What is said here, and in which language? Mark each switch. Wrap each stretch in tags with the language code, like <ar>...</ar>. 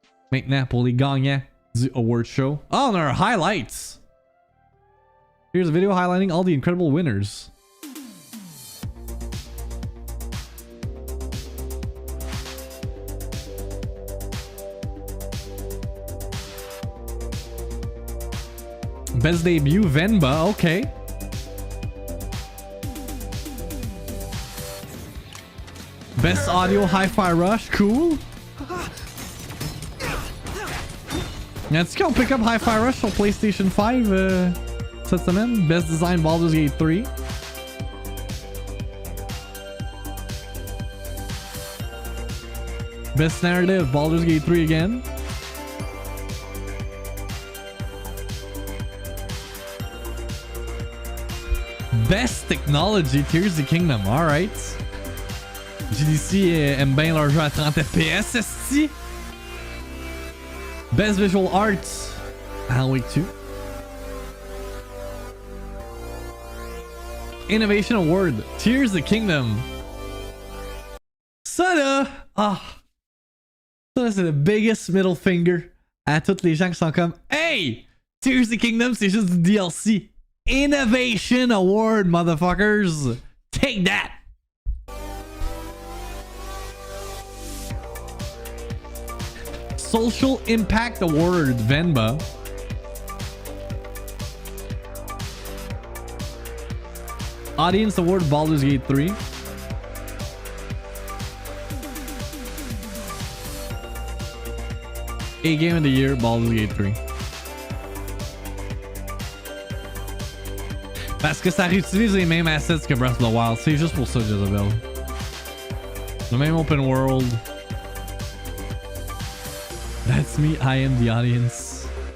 <fr>Maintenant, pour les gagnants du award show.</fr> <en>Oh, on our highlights. Here's a video highlighting all the incredible winners. Best debut, Venba, okay. Best audio, Hi-Fi Rush, cool.</en> <fr>Est-ce qu'on pick up Hi-Fi Rush sur PlayStation 5 cette semaine?</fr> <en>Best design, Baldur's Gate 3. Best narrative, Baldur's Gate 3 again. Best technology, Tears of the Kingdom, alright.</en> <fr>GDC aime bien leur jeu à 30 FPS, esti.</fr> <en>Best Visual Arts, Alan Wake 2. Innovation Award, Tears of the Kingdom.</en> <fr>Ça là, ça là, c'est le</fr> <en>biggest middle finger</en> <fr>à tous les gens qui sont comme hey, Tears of the Kingdom c'est juste du DLC.</fr> <en>Innovation Award, motherfuckers. Take that. Social Impact Award, Venba. Audience Award, Baldur's Gate 3. A Game of the Year, Baldur's Gate 3.</en> <fr>Parce que ça réutilise les mêmes assets que Breath of the Wild. C'est juste pour ça, Jezebel. Le même open world.</fr> <en>That's me, I am the audience.</en>